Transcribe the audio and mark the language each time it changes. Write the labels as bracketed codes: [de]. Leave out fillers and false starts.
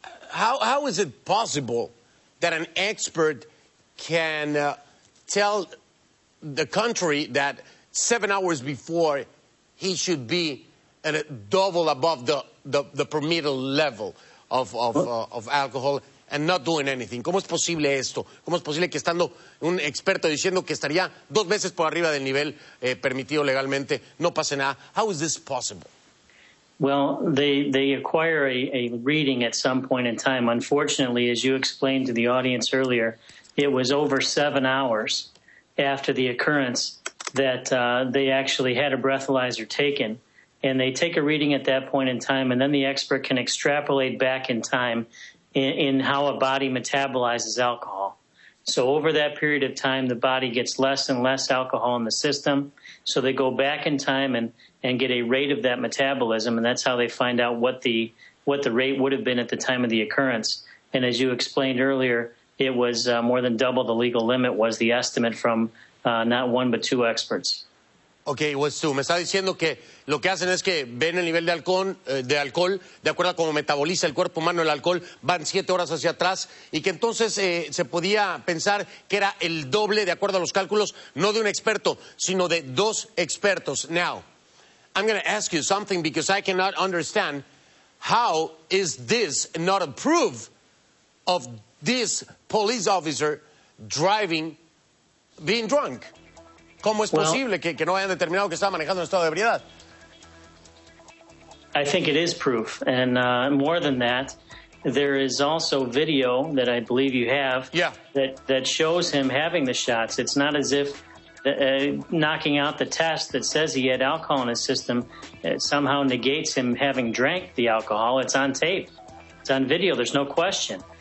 [en] How is it possible that an expert can tell the country that 7 hours before he should be at a double above the permitted level of alcohol and not doing anything? [es] ¿Cómo es posible esto? ¿Cómo es posible que estando un experto diciendo que estaría 2 veces por arriba del nivel permitido legalmente no pase nada? [en] How is this possible? Well, they acquire a reading at some point in time. Unfortunately, as you explained to the audience earlier, it was over 7 hours after the occurrence that they actually had a breathalyzer taken. And they take a reading at that point in time, and then the expert can extrapolate back in time in how a body metabolizes alcohol. So over that period of time, the body gets less and less alcohol in the system. So they go back in time and get a rate of that metabolism, and that's how they find out what the rate would have been at the time of the occurrence. And as you explained earlier, it was more than double the legal limit was the estimate from not one but 2 experts. [es] Ok, pues tú me está diciendo que lo que hacen es que ven el nivel de alcohol, de acuerdo a cómo metaboliza el cuerpo humano el alcohol, van 7 horas hacia atrás y que entonces se podía pensar que era el doble de acuerdo a los cálculos, no de un experto, sino de 2 expertos. [en] Now, I'm going to ask you something because I cannot understand how is this not a proof of this police officer driving, being drunk? [es] ¿Cómo es posible que no hayan determinado que estaba manejando en estado de ebriedad? [en] I think it is proof, and more than that, there is also video that I believe you have that shows him having the shots. It's not as if knocking out the test that says he had alcohol in his system somehow negates him having drank the alcohol. It's on tape. It's on video. There's no question.